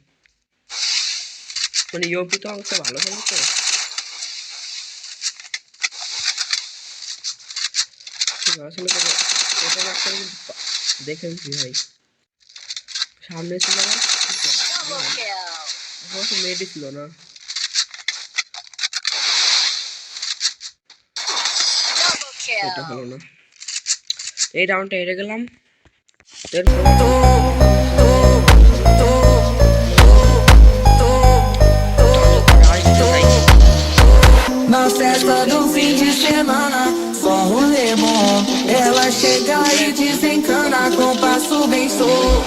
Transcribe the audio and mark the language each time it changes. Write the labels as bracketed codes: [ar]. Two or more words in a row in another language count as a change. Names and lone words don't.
[bn] মানে ইউপি তো আমাকে ভালো খেলো, তো আসলে এটা নক করে দেখেন কি ভাই। সামনে ছিল আমার মেডি ছিল না। এটা হলো না, এই রাউন্ডটা হেরে গেলাম। [pt] Na festa do fim de semana, só rolê bom. Ela chega e desencana com passo bem solto.